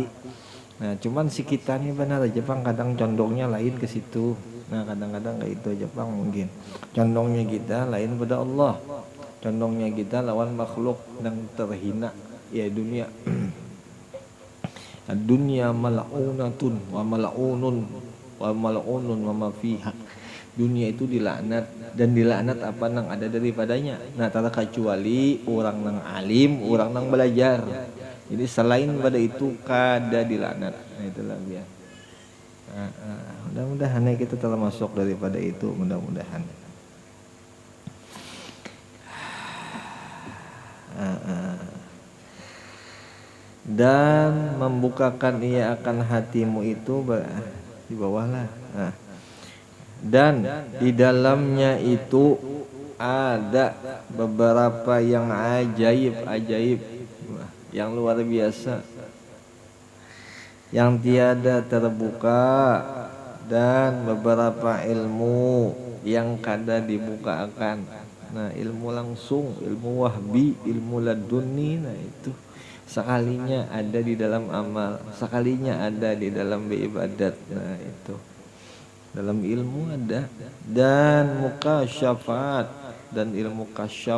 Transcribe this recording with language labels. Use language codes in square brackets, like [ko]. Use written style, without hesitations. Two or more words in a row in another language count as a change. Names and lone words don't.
[bjn] Nah, cuman si kita nih benar aja Bang, kadang condongnya lain ke situ. Nah, kadang-kadang kayak itu aja Bang mungkin. Condongnya kita lain pada Allah. Condongnya kita lawan makhluk yang terhina ya dunia. [ar] الدنيا ملعونة وملعون وما فيها. [bjn] Dunia itu dilaknat, dan dilaknat apa nang ada daripadanya. Nah, tak kecuali orang nang alim, orang nang belajar. Jadi selain pada itu kada dilaknat. Nah itulah dia. Mudah-mudahan kita termasuk daripada itu, mudah-mudahan. Dan membukakan ia akan hatimu itu di bawah lah. Dan di dalamnya itu ada beberapa yang ajaib, yang luar biasa, yang tiada terbuka, dan beberapa ilmu yang kada dibukakan. Nah ilmu langsung, ilmu wahbi, ilmu laduni, nah itu sekalinya ada di dalam amal, sekalinya ada di dalam beribadat. Nah itu dalam ilmu ada, dan mukasyafat, dan ilmu kasyaf.